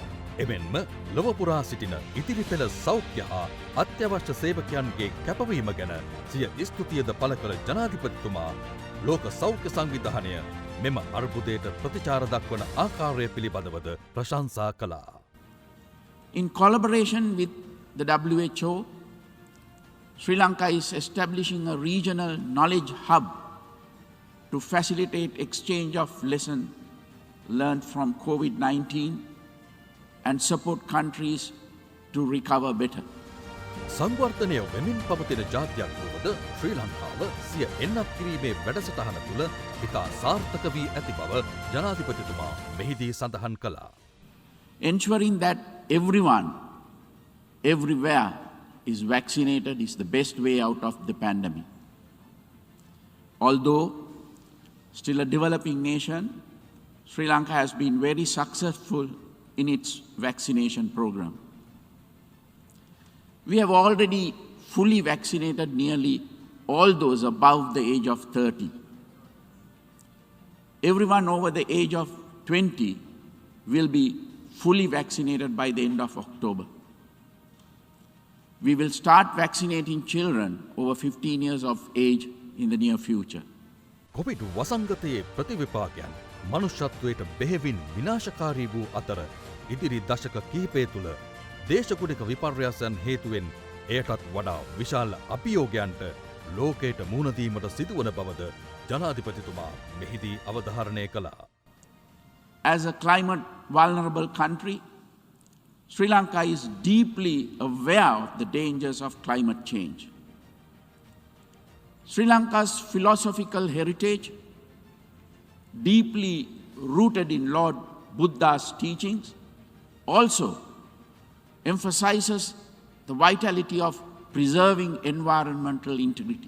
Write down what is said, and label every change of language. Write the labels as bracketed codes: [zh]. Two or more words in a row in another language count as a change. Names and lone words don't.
[si] එමෙන්ම ලොව පුරා සිටින ඉතිරි පෙළ සෞඛ්‍ය හා අත්‍යවශ්‍ය සේවකයන්ගේ කැපවීම ගැන සිය ස්තුතියද පළ කළ ජනාධිපතිතුමා ලෝක සෞඛ්‍ය සංවිධානය මෙම අර්බුදයට ප්‍රතිචාර දක්වන ආකාරය පිළිබඳවද ප්‍රශංසා කළා. [en] In collaboration with the WHO, Sri Lanka is establishing a regional knowledge hub to facilitate exchange of lessons learned from COVID-19 and support countries to recover better. [si] සංවර්ධනය වෙමින් පවතින ජාත්‍යයක් වුවද ශ්‍රී ලංකාව සිය එන්නත් කිරීමේ වැඩසටහන තුළ ඉතා සාර්ථක වී ඇති බව ජනාධිපතිතුමා මෙහිදී සඳහන් කළා. [en] Ensuring that everyone, everywhere is vaccinated is the best way out of the pandemic. Although still a developing nation, Sri Lanka has been very successful in its vaccination program. We have already fully vaccinated nearly all those above the age of 30. Everyone over the age of 20 will be fully vaccinated by the end of October. We will start vaccinating children over 15 years of age in the near future. [si] කොවිඩ් වසංගතයේ ප්‍රතිවිපාකයන් මනුෂ්‍යත්වයට බෙහෙවින් විනාශකාරී වූ අතර ඉදිරි දශක කිහිපය තුළ දේශගුණික විපර්යාසයන් හේතුවෙන් එයටත් වඩා විශාල අභියෝගයන්ට ලෝකයට මුහුණ දීමට සිදුවන බවද ජනාධිපතිතුමා මෙහිදී අවධාරණය කළා. [en] As a climate vulnerable country, Sri Lanka is deeply aware of the dangers of climate change. Sri Lanka's philosophical heritage, deeply rooted in Lord Buddha's teachings, also emphasizes the vitality of preserving environmental integrity.